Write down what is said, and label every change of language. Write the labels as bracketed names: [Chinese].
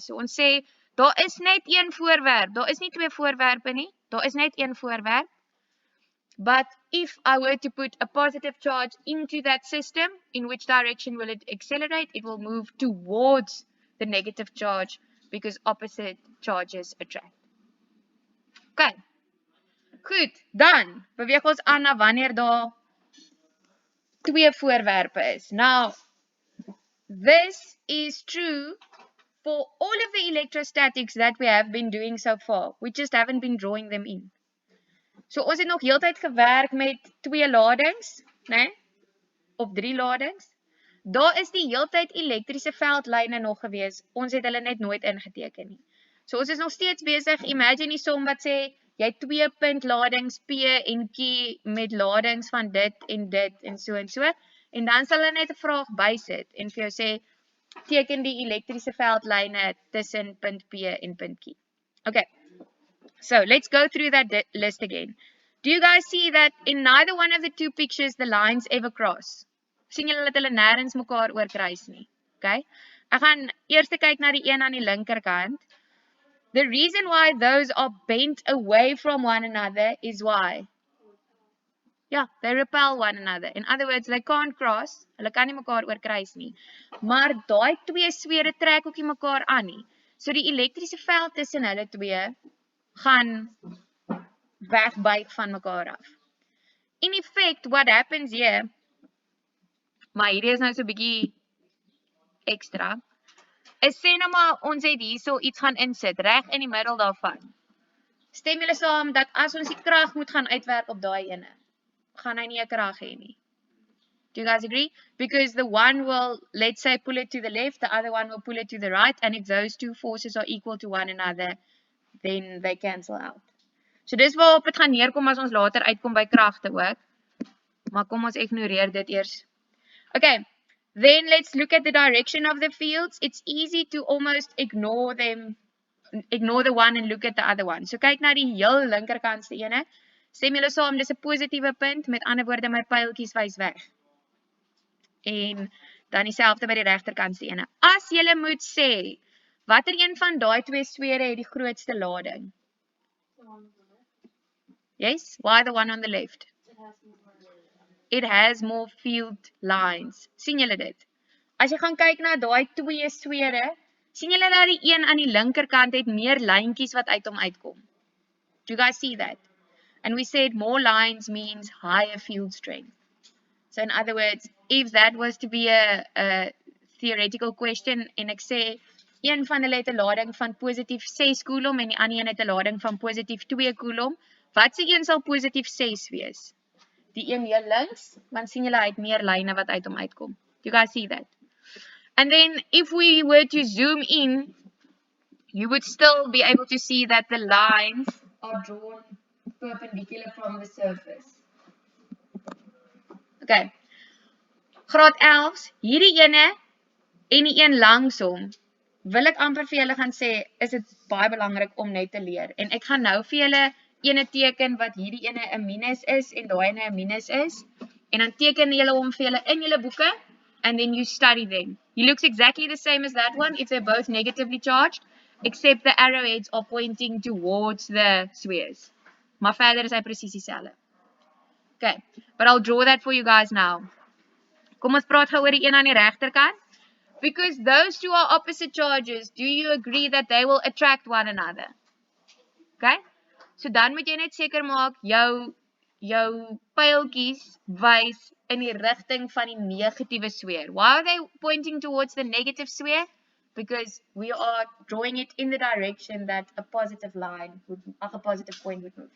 [Afrikaans] So ons sê, daar is net een voorwerp, daar is nie twee voorwerpe nie, daar is net een voorwerp. [English] But if I were to put a positive charge into that system, in which direction will it accelerate? It will move towards the negative charge because opposite charges attract. [Afrikaans] Okay, goed, dan beweeg ons aan na wanneer daar twee voorwerpe is. [English] Now, this is true for all of the electrostatics that we have been doing so far. We just haven't been drawing them in. [Afrikaans] So ons het nog heeltyd gewerk met twee ladings, né? Of drie ladings. Daar is die heeltyd elektriese veldlyne nog gewees. Ons het hulle net nooit ingeteken nie. So ons is nog steeds besig. Imagine die som wat sê jy het 2 punt ladings P en Q met ladings van dit en so en so. En dan sal hulle net 'n vraag bysit en vir jou sê teken die elektriese veldlyne tussen punt P en punt Q. Okay. [English] So let's go through that list again. Do you guys see that in neither one of the two pictures the lines ever cross? [Afrikaans] Sien julle dat hulle nêrens mekaar oorkruis nie? Okay? Ek gaan eers kyk na die een aan die linkerkant. [English] The reason why those are bent away from one another is why? Yeah, they repel one another. In other words, they can't cross. [Afrikaans] Hulle kan nie mekaar oorkruis nie. Maar daai twee swere trek ook nie mekaar aan nie. So die elektriese veld tussen hulle twee gaan wegbuig van mekaar af. [English] In effect, what happens here, [Afrikaans] maar hierdie is nou so 'n bietjie ekstra, is sê nou maar ons het hierso iets gaan insit, reg in die middel daarvan. Stem julle saam dat as ons die krag moet gaan uitwerk op daai ene, gaan hy nie 'n krag hê nie. [English] Do you guys agree? Because the one will, let's say, pull it to the left, the other one will pull it to the right, and if those two forces are equal to one another, then they cancel out. [Afrikaans] So dis waarop dit gaan neerkom as ons later uitkom by kragte ook. Maar kom ons ignoreer dit eers. [English] Okay, then let's look at the direction of the fields. It's easy to almost ignore the one and look at the other one. [Afrikaans] So kyk na die heel linkerkantste ene. Stem julle saam, dis 'n positiewe punt, met ander woorde my pyltjies wys weg. En dan dieselfde by die regterkantste ene. As julle moet sê, watter een van daai twee swere het die grootste lading? [English] Yes, why the one on the left? It has more field lines. [Afrikaans] Sien julle dit? As jy gaan kyk na daai twee swere, sien julle dat die een aan die linkerkant het meer lyntjies wat uit hom uitkom. [English] Do you guys see that? And we said more lines means higher field strength. So in other words, if that was to be a theoretical question, [Afrikaans] en ek sê een van hulle het 'n lading van positief 6 coulomb en die ander een het 'n lading van positief 2 coulomb. Watse een sal positief 6 wees? Die een hier links, want sien julle hy het meer lyne wat uit hom uitkom. [English] You guys see that? And then if we were to zoom in, you would still be able to see that the lines are drawn perpendicular from the surface. [Afrikaans] Okay. Graad 11, hierdie ene en die een langsom, wil ek amper vir julle gaan sê, is dit baie belangrik om net te leer. En ek gaan nou vir julle ene teken wat hierdie ene 'n minus is en daai ene 'n minus is. En dan teken julle hom vir julle in julle boeke [English] and then you study them. He looks exactly the same as that one if they're both negatively charged, except the arrowheads are pointing towards the squares. [Afrikaans] Maar verder is hy presies dieselfde. [English] Okay, but I'll draw that for you guys now. [Afrikaans] Kom ons praat gou oor die een aan die regterkant. [English] Because those two are opposite charges, do you agree that they will attract one another? Okay? [Afrikaans] So dan moet jy net seker maak jou pyltjies wys in die rigting van die negatiewe sweer. [English] Why are they pointing towards the negative swear? Because we are drawing it in the direction that a positive line would, a positive point would move.